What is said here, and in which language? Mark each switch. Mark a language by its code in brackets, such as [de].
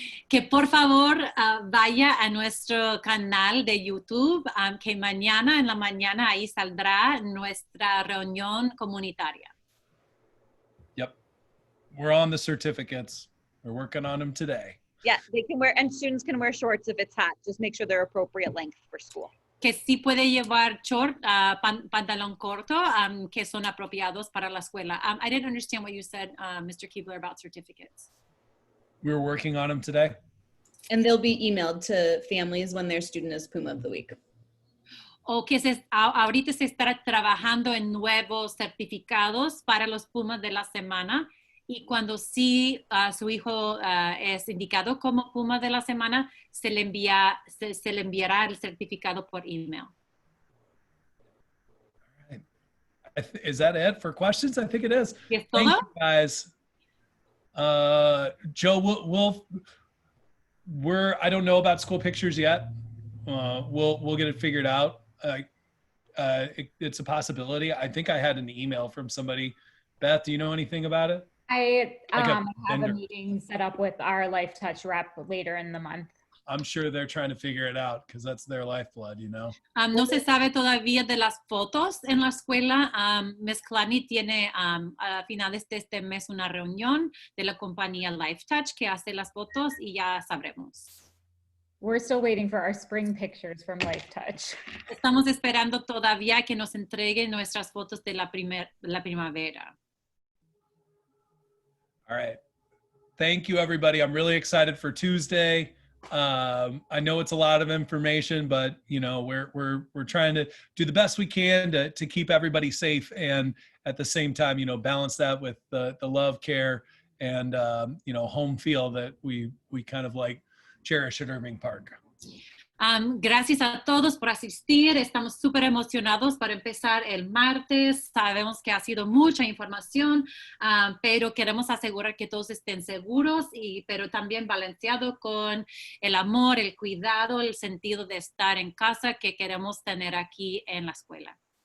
[es] Que por favor vaya a nuestro canal de YouTube, que mañana en la mañana ahí saldrá nuestra reunión comunitaria. [en] Yep. We're on the certificates. We're working on them today. Yeah, they can wear, and students can wear shorts if it's hot. Just make sure they're appropriate length for school. [es] Que sí puede llevar short, pantalón corto, que son apropiados para la escuela. [en] I didn't understand what you said, Mr. Keebler, about certificates. We were working on them today. And they'll be emailed to families when their student is Puma of the Week. [es] O que ahorita se está trabajando en nuevos certificados para los Pumas de la semana. Y cuando sí su hijo es indicado como Puma de la semana, se le enviará el certificado por email. [en] All right. Is that it for questions? I think it is. [es] ¿Es [en] Thank [es] todo? [en] you, guys. Joe, I don't know about school pictures yet. We'll get it figured out. It's a possibility. I think I had an email from somebody. Beth, do you know anything about it? I Like have a vendor. meeting set up with our Life Touch rep later in the month. I'm sure they're trying to figure it out because that's their lifeblood, you know. [es] No se sabe todavía de las fotos en la escuela. Ms. Kalani tiene a finales de este mes una reunión de la compañía Lifetouch que hace las fotos y ya sabremos. [en] We're still waiting for our spring pictures from Lifetouch. [es] Estamos esperando todavía que nos entreguen nuestras fotos de la primavera. [en] All right. Thank you, everybody. I'm really excited for Tuesday. I know it's a lot of information, but you know, we're trying to do the best we can to keep everybody safe, and at the same time, you know, balance that with the love, care, and you know, home feel that we kind of like cherish at Irving Park. [es] Gracias a todos por asistir. Estamos súper emocionados para empezar el martes. Sabemos que ha sido mucha información, pero queremos asegurar que todos estén seguros, pero también balanceado con el amor, el cuidado, el sentido de estar en casa que queremos tener aquí en la escuela.